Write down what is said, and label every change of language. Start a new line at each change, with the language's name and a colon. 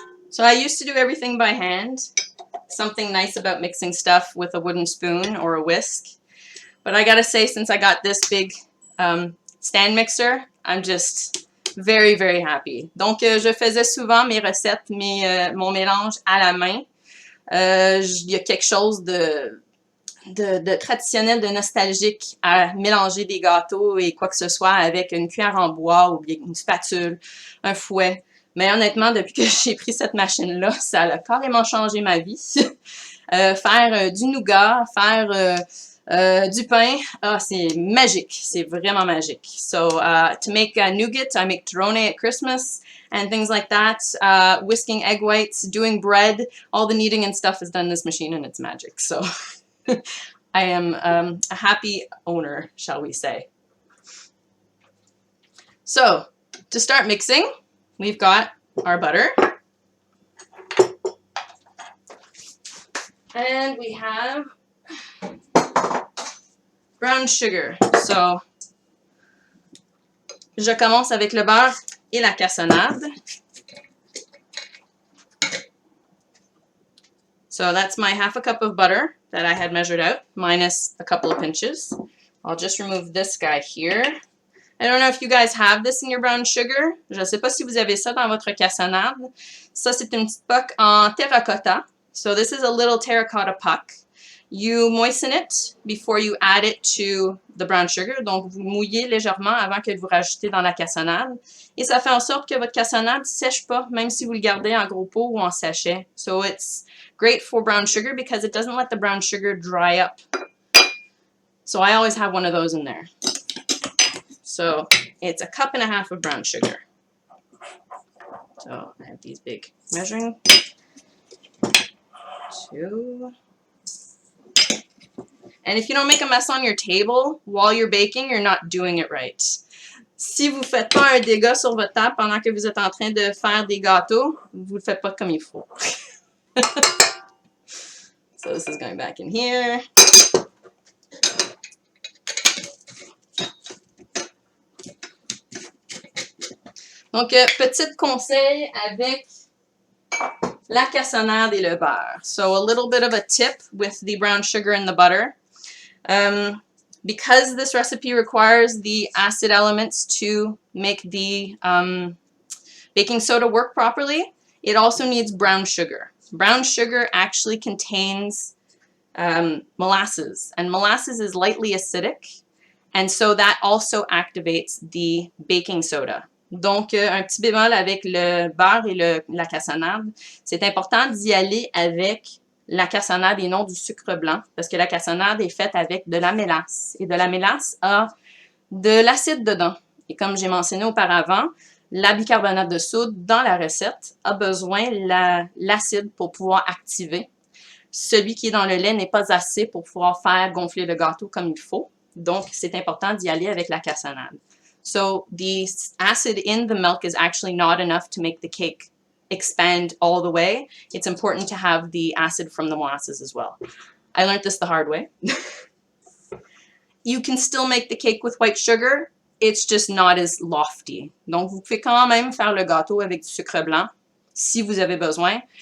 English: So I used to do everything by hand. Something nice about mixing stuff with a wooden spoon or a whisk. But I gotta say, since I got this big stand mixer, I'm just very, very happy.
French: Donc, je faisais souvent mes recettes, mon mélange à la main. Il y a quelque chose de traditionnel, de nostalgique à mélanger des gâteaux et quoi que ce soit avec une cuillère en bois ou bien une spatule, un fouet. Mais honnêtement, depuis que j'ai pris cette machine-là, ça a carrément changé ma vie. Faire du nougat, faire du pain, c'est magique. C'est vraiment magique.
English: So, to make nougat, I make drone at Christmas and things like that. Whisking egg whites, doing bread, all the kneading and stuff is done in this machine and it's magic. So, I am a happy owner, shall we say. So, to start mixing, we've got our butter. And we have brown sugar.
French: So, je commence avec le beurre et la cassonade.
English: So that's my half a cup of butter that I had measured out, minus a couple of pinches. I'll just remove this guy here. I don't know if you guys have this in your brown sugar.
French: Je ne sais pas si vous avez ça dans votre cassonade. Ça, c'est une petite puck en terracotta.
English: So this is a little terracotta puck. You moisten it before you add it to the brown sugar.
French: Donc, vous mouillez légèrement avant que vous rajoutez dans la cassonade. Et ça fait en sorte que votre cassonade ne sèche pas, même si vous le gardez en gros pot ou en sachet.
English: So it's great for brown sugar because it doesn't let the brown sugar dry up. So I always have one of those in there. So it's a cup and a half of brown sugar. So I have these big measuring. 2. And if you don't make a mess on your table while you're baking, you're not doing it right.
French: Si vous ne faites pas un dégât sur votre table pendant que vous êtes en train de faire des gâteaux, vous ne le faites pas comme il faut.
English: So this is going back in here.
French: Donc, petit conseil avec la cassonade et le beurre.
English: So, a little bit of a tip with the brown sugar and the butter. Because this recipe requires the acid elements to make the baking soda work properly, it also needs brown sugar. Brown sugar actually contains molasses, and molasses is lightly acidic, and so that also activates the baking soda.
French: Donc, un petit bémol avec le beurre et la cassonade, c'est important d'y aller avec la cassonade et non du sucre blanc, parce que la cassonade est faite avec de la mélasse, et de la mélasse a de l'acide dedans. Et comme j'ai mentionné auparavant, la bicarbonate de soude dans la recette a besoin de l'acide pour pouvoir activer. celui qui est dans le lait n'est pas assez pour pouvoir faire gonfler le gâteau comme il faut. Donc, c'est important d'y aller avec la cassonade.
English: So, the acid in the milk is actually not enough to make the cake expand all the way. It's important to have the acid from the molasses as well. I learned this the hard way. You can still make the cake with white sugar. It's just not as lofty.
French: Donc, vous pouvez quand même faire le gâteau avec du sucre blanc si vous avez besoin.